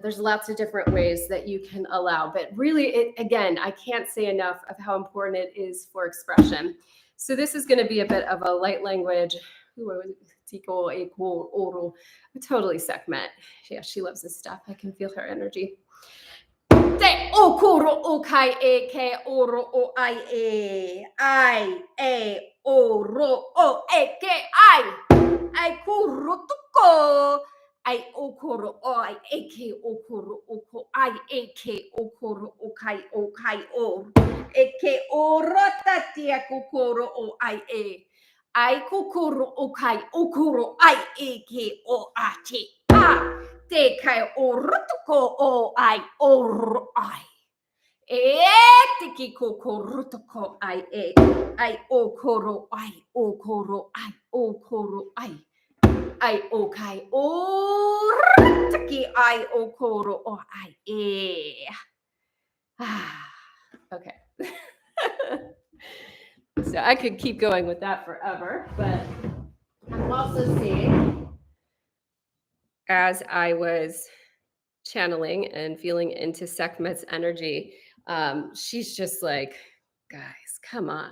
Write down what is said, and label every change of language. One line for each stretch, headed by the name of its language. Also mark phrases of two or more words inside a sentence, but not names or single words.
English: There's lots of different ways that you can allow. But really, again, I can't say enough of how important it is for expression. So this is going to be a bit of a light language. Totally Sekhmet. Yeah, she loves this stuff. I can feel her energy. Te okuro okai e ke oro o ai e oro o e ke ai kuro tuko ai okoro o ai e ke okoro oko ai e ke okoro okai o e ke oro tatia kokoro o ai kokoro okai okoro ai e ke o ate a te kai o rutuko o ai. Tiki kokorutoko I e. I o koro I o koro I o koro I o kai o tiki I o koro o I e. Okay. So I could keep going with that forever, but I'm also seeing, as I was channeling and feeling into Sekhmet's energy, she's just like, guys, come on.